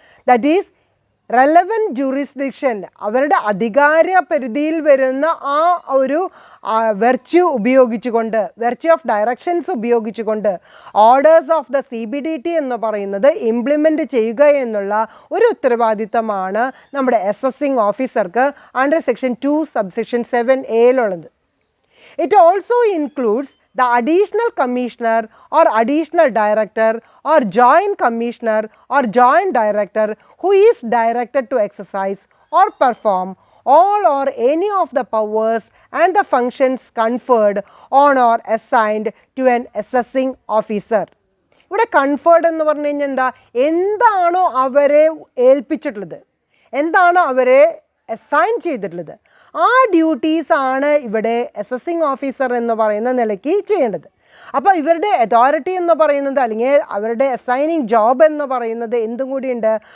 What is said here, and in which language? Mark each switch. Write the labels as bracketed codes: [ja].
[en] that is relevant jurisdiction, [ml] അവരുടെ അധികാര പരിധിയിൽ വരുന്ന ആ ഒരു വെർച്യൂ ഉപയോഗിച്ചുകൊണ്ട്, വെർച്യൂ ഓഫ് ഡയറക്ഷൻസ് ഉപയോഗിച്ചുകൊണ്ട് ഓർഡേഴ്സ് ഓഫ് ദ CBDT എന്ന് പറയുന്നത് ഇംപ്ലിമെൻറ്റ് ചെയ്യുക എന്നുള്ള ഒരു ഉത്തരവാദിത്തമാണ് നമ്മുടെ അസസിങ് ഓഫീസർക്ക് under section 2 subsection 7(a)യിലുള്ളത്. [en] It also includes the additional commissioner or additional director or joint commissioner or joint director who is directed to exercise or perform all or any of the powers and the functions conferred on or assigned to an assessing officer. [ml] ഇവിടെ conferred എന്ന് പറഞ്ഞു കഴിഞ്ഞാൽ എന്താണോ അവരെ ഏൽപ്പിച്ചിട്ടുള്ളത്, എന്താണോ അവരെ assign ചെയ്തിട്ടുള്ളത്, ആ ഡ്യൂട്ടീസാണ് ഇവിടെ അസസിങ് ഓഫീസർ എന്ന് പറയുന്ന നിലയ്ക്ക് ചെയ്യേണ്ടത്. അപ്പോൾ ഇവരുടെ അതോറിറ്റി എന്ന് പറയുന്നത്, അല്ലെങ്കിൽ അവരുടെ അസൈനിങ് ജോബ് എന്ന് പറയുന്നത് എന്തും കൂടിയുണ്ട്.